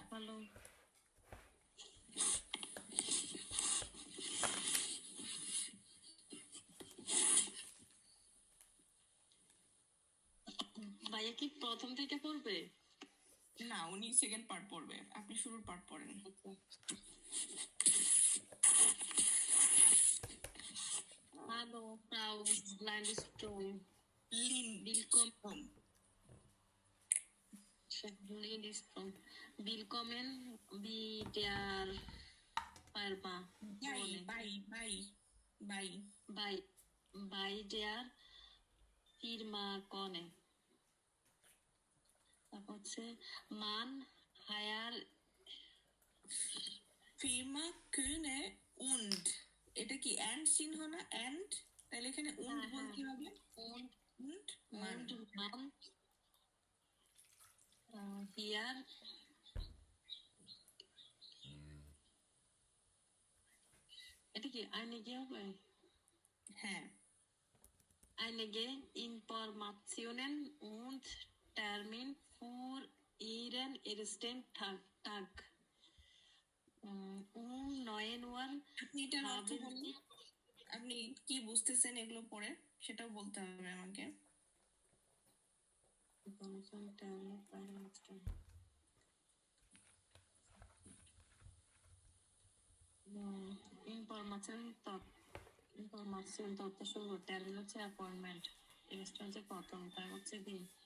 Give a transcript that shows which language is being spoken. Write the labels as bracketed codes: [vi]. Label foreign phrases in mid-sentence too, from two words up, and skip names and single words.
[bn] হ্যালো, ভাইয়া কি প্রথম থেকে পড়বে? না, উনি [en] second part [bn] পড়বে, আপনি শুরুর পার্ট পড়েন। [de] Hallo, Frau Landesstrom. Lindström. Willkommen bei der Firma. Bei der Firma Kone. [bn] তারপর হচ্ছে [de] man hier Firma Kone und, [bn] এটা কি অ্যান্ড চিহ্ন না? অ্যান্ড, তাহলে এখানে উন্ড বলতে হবে। [de] und und man, man hier [bn] এটা কি einige হবে? হ্যাঁ, [de] Einige Informationen und Termin für Ihren ersten Tag. 9 Uhr [bn] আপনি এটার অর্থ [de] haben [bn] বলুন, [de] Sie [bn] আপনি কি বুঝতেছেন এগুলো পড়ে, সেটাও বলতে হবে আমাকে। ইনফরমেশন তথ্য শুরু, টার্মিন হচ্ছে অ্যাপয়েন্টমেন্ট, এক্সট্রা হচ্ছে প্রথম, তার হচ্ছে দিন।